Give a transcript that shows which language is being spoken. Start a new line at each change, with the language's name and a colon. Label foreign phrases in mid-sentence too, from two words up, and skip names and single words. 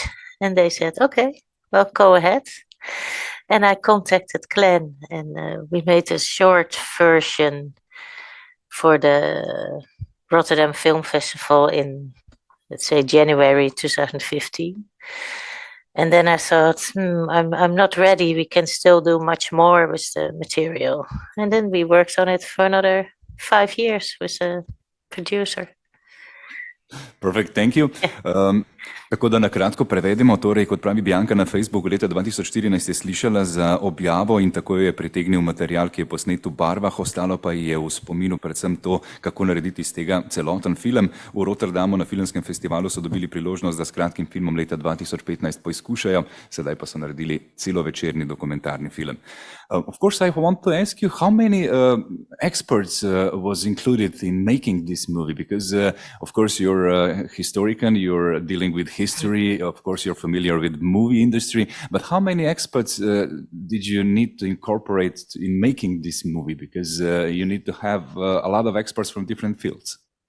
English: And they said, okay, well, go ahead. And I contacted Glenn and we made a short version for the Rotterdam Film Festival in, let's say, January 2015. And then I thought, I'm not ready. We can still do much more with the material. And then we worked on it for another 5 years with a producer. Perfect, thank you.
Slovenian: Tako da na kratko prevedemo, torej kot pravi Bianca na Facebooku leta 2014 je slišala za objavo in tako jo je pritegnil material, ki je posnet v barvah, ostalo pa je v spominu predvsem to, kako narediti iz tega celoten film. V Rotterdamu na filmskem festivalu so dobili priložnost, da s kratkim filmom leta 2015 poizkušajo, sedaj pa so naredili celovečerni dokumentarni film.
English: Of course, I want to ask you how many experts was included in making this movie, because of course you're a historian, you're dealing with history, of course you're familiar with movie industry, but how many experts did you need to incorporate in making this movie, because you need to have a lot of experts from different fields?